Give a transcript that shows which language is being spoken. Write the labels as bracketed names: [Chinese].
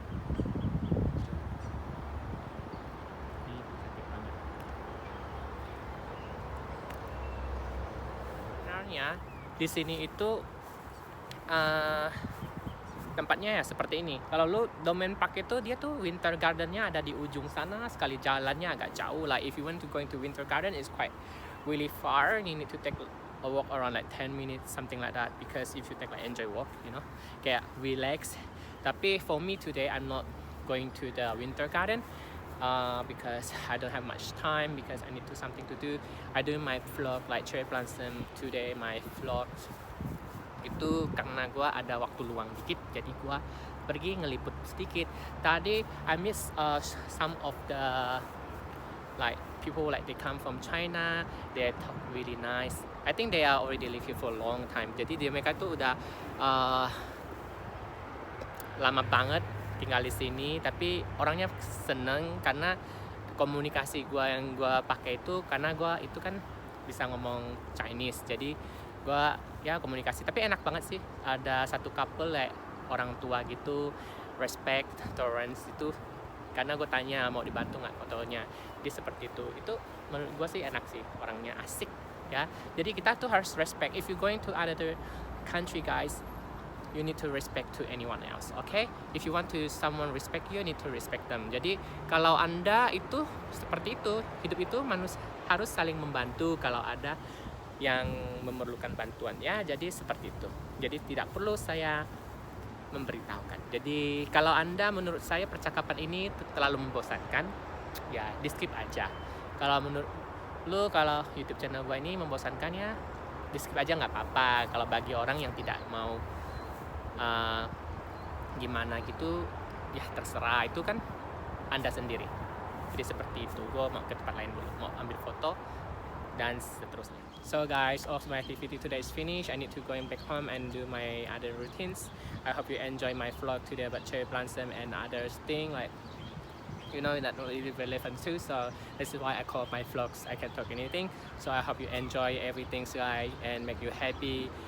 [Indonesian] Ini cantik banget. Sebenarnya di sini itu tempatnya ya seperti ini. Kalau lu Domain Park itu dia tuh Winter Gardennya ada di ujung sana, sekali jalannya agak jauh. [English] Like if you want to going to Winter Garden, it's quite really far. You need to take a walk around like 10 minutes, something like that. Because if you take like enjoy walk, you know, [Indonesian] kayak [English] relax. [Indonesian] Tapi [English] for me today, I'm not going to the Winter Garden because I don't have much time, because I need to something to do. I do my vlog [Indonesian] like cherry blossom today, my vlog itu karena gue ada waktu luang dikit, jadi gue pergi ngeliput sedikit. Tadi [English] I miss some of the like people, like they come from China, they talk really nice. I think they are already live here for a long time. [Indonesian] Jadi mereka tuh udah lama banget tinggal di sini, tapi orangnya seneng karena komunikasi gue yang gue pakai itu, karena gue itu kan bisa ngomong Chinese. Jadi gue ya komunikasi, tapi enak banget sih. Ada satu [English] couple like [Indonesian] orang tua gitu, respect, tolerance itu, karena gue tanya mau dibantu nggak fotonya, dia seperti itu menurut gue sih enak sih, orangnya asik ya. Jadi kita tuh harus respect. [English] If you going to other country guys, you need to respect to anyone else, okay? If you want to someone respect you need to respect them. [Indonesian] Jadi kalau Anda itu seperti itu, hidup itu manusia harus saling membantu kalau ada yang memerlukan bantuan ya. Jadi seperti itu. Jadi tidak perlu saya memberitahukan. Jadi kalau Anda, menurut saya percakapan ini terlalu membosankan, ya di skip aja. Kalau menurut lu, kalau YouTube channel gue ini membosankan, ya di skip aja, nggak apa-apa. Kalau bagi orang yang tidak mau gimana gitu, ya terserah, itu kan Anda sendiri. Jadi seperti itu. Gue mau ke tempat lain dulu, mau ambil foto. dan seterusnya. [English] So guys, all of my activity today is finished. I need to going back home and do my other routines. I hope you enjoy my vlog today about cherry blossom and other thing like that really relevant too. So this is why I call my vlogs I Can Talk Anything. So I hope you enjoy everything guys and make you happy.